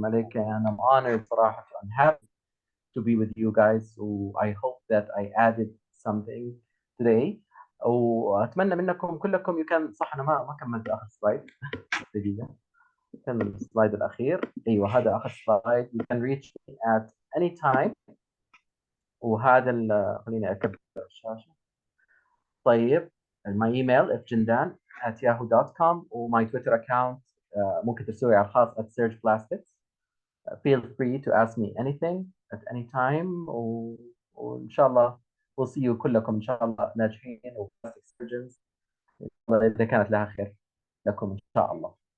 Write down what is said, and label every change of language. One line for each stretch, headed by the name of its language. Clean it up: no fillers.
English: Malik, and I'm honored
Arabic: صراحة
English: and happy to be with you guys. I hope that I added something today.
Arabic: وأتمنى منكم كلكم صح أنا ما كملت آخر سلايد. دقيقة كمل السلايد الأخير. أيوه هذا آخر سلايد.
English: You can reach me at any time.
Arabic: وهذا خليني أكبر الشاشة. طيب
English: my email
Arabic: fjindan@yahoo.com وماي تويتر account ممكن ترسلوا لي على الخاص @surgeplastics.
English: Feel free to ask me anything at any time
Arabic: وإن شاء الله
English: we'll see you
Arabic: كلكم إن شاء الله ناجحين وبلاستيك surgeons إذا كانت لها خير لكم إن شاء الله.